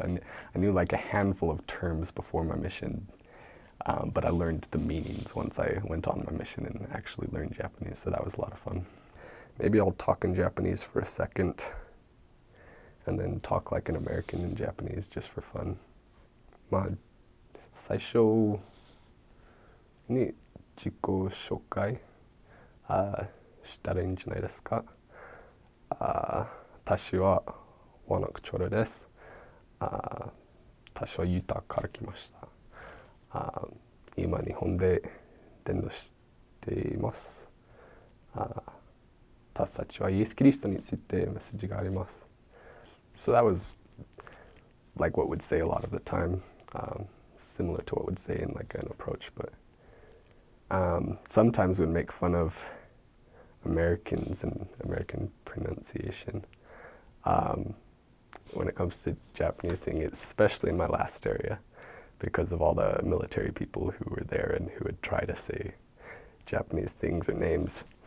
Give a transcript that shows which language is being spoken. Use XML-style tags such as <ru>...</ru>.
<en>I knew like a handful of terms before my mission, but I learned the meanings once I went on my mission and actually learned Japanese, so that was a lot of fun. Maybe I'll talk in Japanese for a second, and then talk like an American in Japanese just for fun.</en> <ja>まあ、最初に自己紹介したらいいんじゃないですか。私はワナクチョラです。私はユタから来ました。今日本で伝道しています。私たちはイエス・キリストについてメッセージがあります。</ja> <en>So that was like what we'd say a lot of the time, similar to what we'd say in like an approach, but sometimes we'd make fun of Americans and American pronunciation when it comes to Japanese thing, especially in my last area, because of all the military people who were there and who would try to say Japanese things or names.</en>